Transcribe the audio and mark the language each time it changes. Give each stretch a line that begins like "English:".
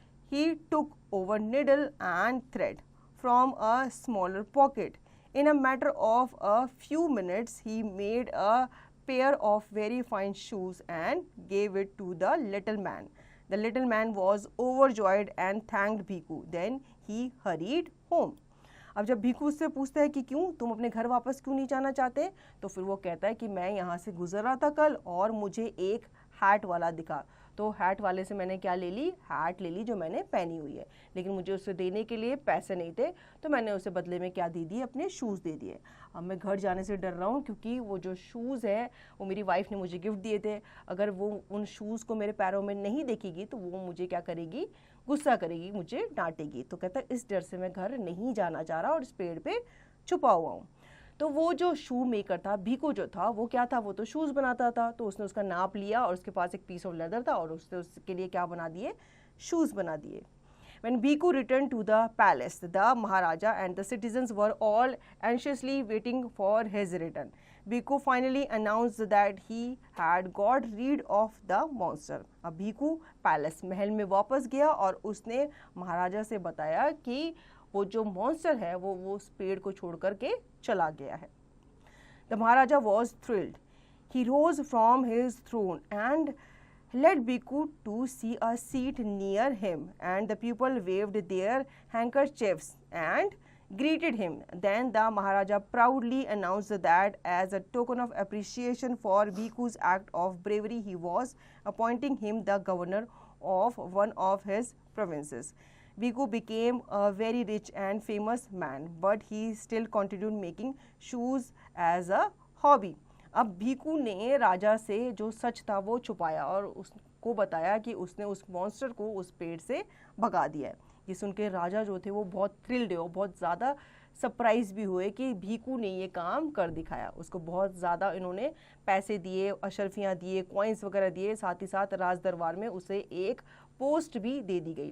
English: He took over needle and thread from a smaller pocket. In a matter of a few minutes, he made a pair of very fine shoes and gave it to the little man. The little man was overjoyed and thanked Bhikkhu. Then he hurried home.
Hindi: अब जब भिक्खू उससे पूछता है कि क्यों तुम अपने घर वापस क्यों नहीं जाना चाहते, तो फिर वो कहता है कि मैं यहाँ से गुजर रहा था कल और मुझे एक हैट वाला दिखा, तो हैट वाले से मैंने क्या ले ली, हैट ले ली जो मैंने पहनी हुई है, लेकिन मुझे उसे देने के लिए पैसे नहीं थे, तो मैंने उसे बदले में क्या दे दिए, अपने शूज़ दे दिए. अब मैं घर जाने से डर रहा हूँ क्योंकि वो जो शूज़ है वो मेरी वाइफ ने मुझे गिफ्ट दिए थे, अगर वो उन शूज़ को मेरे पैरों में नहीं देखेगी तो वो मुझे क्या करेगी, गुस्सा करेगी, मुझे डांटेगी. तो कहता है इस डर से मैं घर नहीं जाना चाह रहा और इस पेड़ पे छुपा हुआ हूँ. तो वो जो शू मेकर था, भिक्खू जो था, वो क्या था, वो तो शूज़ बनाता था, तो उसने उसका नाप लिया और उसके पास एक पीस ऑफ लेदर था और उसने उसके लिए क्या बना दिए, शूज़ बना दिए.
English: When Bhikkhu returned to the palace, the Maharaja and the citizens were all anxiously waiting for his return. Bhikkhu finally announced that he had got rid of the monster.
Hindi: अब भिक्खू पैलेस महल में वापस गया और उसने महाराजा से बताया कि वो जो मॉन्स्टर है वो उस पेड़ को छोड़ करके चला गया है.
English: The Maharaja was thrilled. He rose from his throne and led Bhikkhu to see a seat near him, and the people waved their handkerchiefs and greeted him. Then the Maharaja proudly announced that as a token of appreciation for Bhikkhu's act of bravery, he was appointing him the governor of one of his provinces. Bhikkhu became a very rich and famous man, but he still continued making shoes as a hobby.
Hindi: अब भिक्खू ने राजा से जो सच था वो छुपाया और उसको बताया कि उसने उस मॉन्स्टर को उस पेड़ से भगा दिया है. ये सुन के राजा जो थे वो बहुत थ्रिल्ड हुए, बहुत ज़्यादा सरप्राइज भी हुए कि भिक्खू ने ये काम कर दिखाया. उसको बहुत ज़्यादा इन्होंने पैसे दिए, अशर्फियाँ दिए, कॉइन्स वगैरह दिए, साथ ही साथ राज दरबार में उसे एक पोस्ट भी दे दी गई.